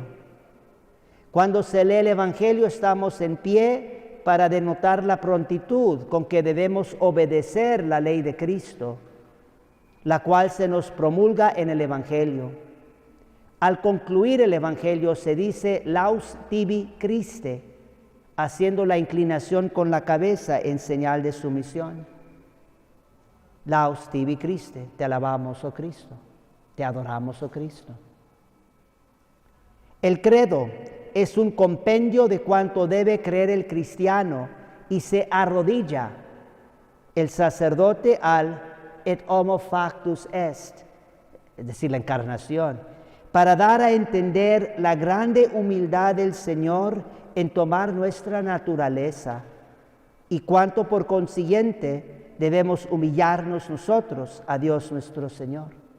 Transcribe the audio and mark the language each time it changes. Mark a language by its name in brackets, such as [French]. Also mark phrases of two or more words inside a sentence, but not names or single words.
[Spanish] Cuando se lee el Evangelio estamos en pie para denotar la prontitud con que debemos obedecer la ley de Cristo, la cual se nos promulga en el Evangelio. Al concluir el Evangelio se dice [Latin] Laus tibi Christe, [Spanish] haciendo la inclinación con la cabeza en señal de sumisión. [Latin] Laus tibi Christe, [Spanish] te alabamos, oh Cristo, te adoramos, oh Cristo. El credo es un compendio de cuanto debe creer el cristiano y se arrodilla el sacerdote al [Latin] et homo factus est, [Spanish] es decir, la encarnación, para dar a entender la grande humildad del Señor en tomar nuestra naturaleza y cuánto por consiguiente debemos humillarnos nosotros a Dios nuestro Señor.